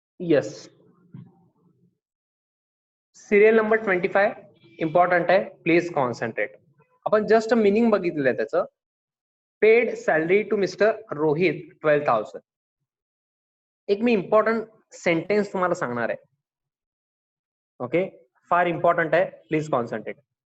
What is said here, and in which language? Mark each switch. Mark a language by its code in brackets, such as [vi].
[mr] Yes, serial number 25 important आहे, [en] Please concentrate. [mr] आपण just meaning बघितलेलं आहे त्याचं. [en] Paid salary to mister Rohit 12,000. [mr] एक मी इम्पॉर्टंट सेंटेन्स तुम्हाला सांगणार आहे. ओके, फार इम्पॉर्टंट आहे, [en] Please concentrate.